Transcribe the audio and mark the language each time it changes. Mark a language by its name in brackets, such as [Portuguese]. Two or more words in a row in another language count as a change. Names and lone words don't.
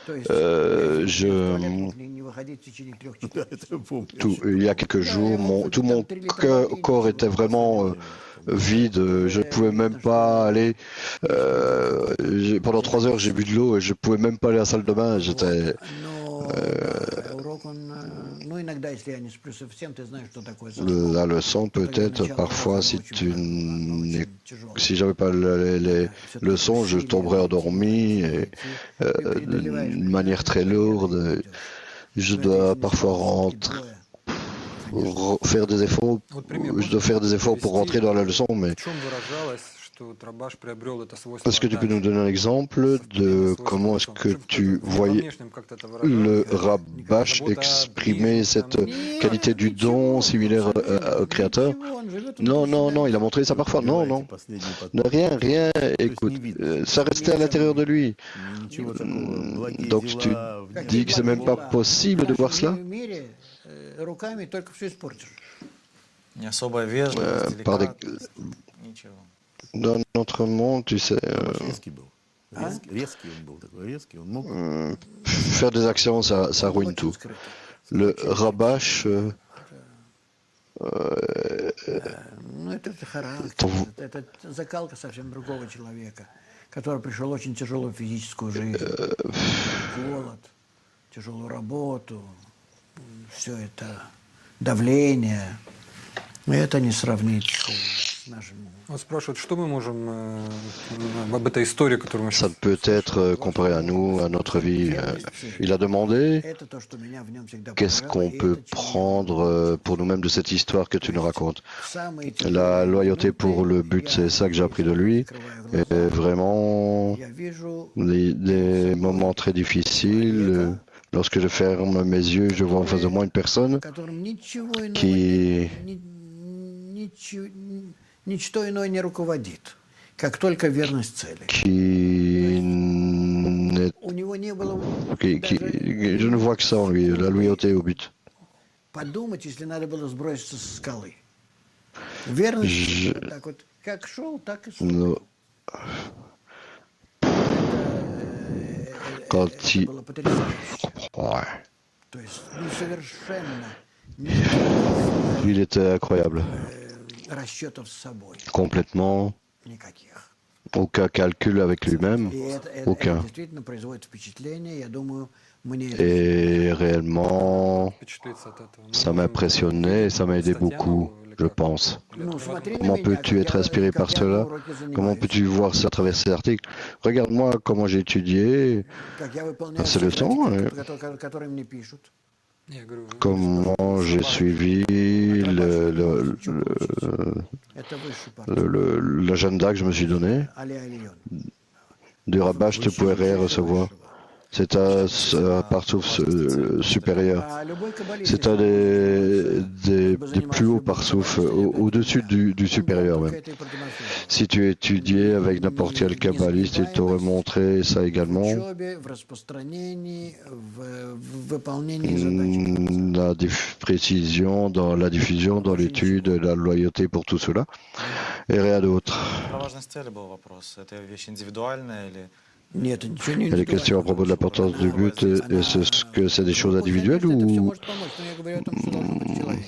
[French] Il y a quelques jours, tout mon corps était vraiment vide. Je ne pouvais même pas aller. Pendant 3 heures, j'ai bu de l'eau et je ne pouvais même pas aller à la salle de bain. J'étais. [Russian] иногда, если я не сплю совсем, ты знаешь, что такое сон. [French] La leçon peut-être parfois si j'avais pas les leçons, je tomberais endormi et, d'une manière très lourde. Je dois parfois faire des efforts. [Russian] Вот пример [French] Je dois faire des efforts pour rentrer dans la leçon, mais [Russian] в чем выражалось, что вот Рабаш приобрел это свойство [French] est-ce que tu peux nous [Russian] отдачи? [French] donner un exemple de comment est-ce que tu voyais le Rabash exprimer cette qualité du don similaire au Créateur? Non, non, non, il a montré ça parfois. Non, non. Rien, écoute, ça restait à l'intérieur de lui. Donc tu dis que c'est même pas possible de voir cela? [Russian] Руками только все испортишь. Не особая вежливость, [French] Par des... [Russian] деликатность, ничего. [French] Dans notre monde, tu sais, [Russian] Резкий был. Резкий он был такой, резкий. Он мог... [French] faire des actions, ça ruine tout. Le Rabash, [Russian] Ну, это характер, это закалка совсем другого человека, который пришел в очень тяжелую физическую жизнь, голод, тяжелую работу, все это давление. Это не сравнить с нашим. Он спрашивает, что мы можем об этой истории, которую мы [French] ça [Russian] сейчас... [French] ne peut être comparé à nous, à notre vie. Il a demandé [Russian] Это то, что меня в нем всегда [French] qu'est-ce qu'on [Russian] поражало, и [French] peut [Russian] это чему [French] prendre pour nous-mêmes de cette histoire que tu nous racontes. [Russian] самые [French] La [Russian] тяжелые [French] loyauté [Russian] моменты [French] pour le but, c'est ça que j'ai appris de lui. [Russian] открываю [French] Et [Russian] глаза, [French] vraiment, [Russian] я вижу [French] des moments très difficiles. Lorsque je ferme mes yeux, je vois en face de moi une personne [Russian] которым ничего иного [French] qui, [Russian] ничто иное не руководит, как только верность цели. [French] qui, n'est- [Russian] У него не было [French] je ne vois que ça en lui, la loyauté au but. [Russian] подумать, если надо было сброситься со скалы. Верность так вот, как шел, так и шел. [French] No. Quand [Russian] Это [French] il... [Russian] было потрясающе. [French] Ouais. [Russian] То есть, ну, совершенно [French] Il était incroyable. [Russian] расчетов с собой. [French] Complètement, [Russian] Никаких. [French] aucun calcul avec lui-même, [Russian] И это aucun. действительно производит впечатление. Я думаю, мне [French] Et réellement, [Russian] впечатлиться от этого? [French] ça m'a impressionné et ça m'a aidé beaucoup, je pense. [Russian] Ну, смотри на [French] Comment [Russian] меня, [French] peux-tu [Russian] как [French] être [Russian] я- [French] inspiré [Russian] как [French] par [Russian] я на [French] cela? [Russian] уроке [French] Comment [Russian] занимаюсь, [French] peux-tu voir ça à travers ces articles? Regarde-moi comment j'ai étudié, [Russian] как я выполняю [French] ces [Russian] все [French] leçons, [Russian] задачи, которые мне пишут. Я говорю, [French] comment j'ai suivi [Russian] Это высший портрет. [French] l'agenda que je me suis donné. [Russian] Али Альон. [French] Du Rabash, tu ne pouvais rien recevoir. C'est un parsouf supérieur. [Russian] А любой каббалист, [French] C'est un des plus hauts parsouf, au-dessus du supérieur même. [Russian] это и продемонстрировал. [French] Si tu étudiais avec n'importe quel kabbaliste, il t'aurait montré ça [Russian] В [French] également. [Russian] учебе, в распространении, в выполнении задач. [French] La précision dans la diffusion, dans l'étude, la loyauté pour tout cela. Et rien d'autre. [Russian] Про важность цели был вопрос. Это вещь индивидуальная или... Нет, ничего не [French] Il y a des questions à propos de l'importance du but. Est-ce que c'est des choses individuelles [Russian] Это все [French] ou [Russian] может помочь, но я говорю о том, что должно быть в человеке.